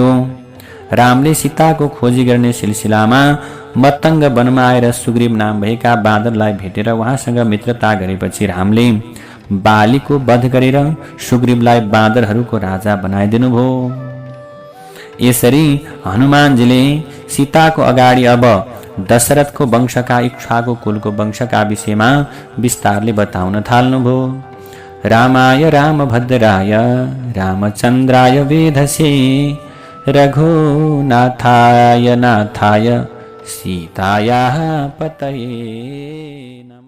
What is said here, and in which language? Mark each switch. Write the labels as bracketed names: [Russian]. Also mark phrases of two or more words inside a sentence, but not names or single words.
[Nepali] रामले सीताको खोजी गर्ने सिलसिलामा मत्तङ्ग वनमा आएर सुग्रीव नाम भएका बाँदरलाई भेटेर उहाँसँग मित्रता गरेपछि रामले बालीको वध गरेर सुग्रीवलाई बाँदरहरूको राजा बनाइदिनुभयो। यसरी हनुमानजीले सीताको अगाडि अब दशरथको वंशका इक्ष्वाकु कुलको वंशका विषयमा विस्तारले बताउन थाल्नुभयो। [Sanskrit] रामाय रामभद्राय रामचन्द्राय वेधसे रघुनाथाय नाथाय सीतायाः पतये नमः।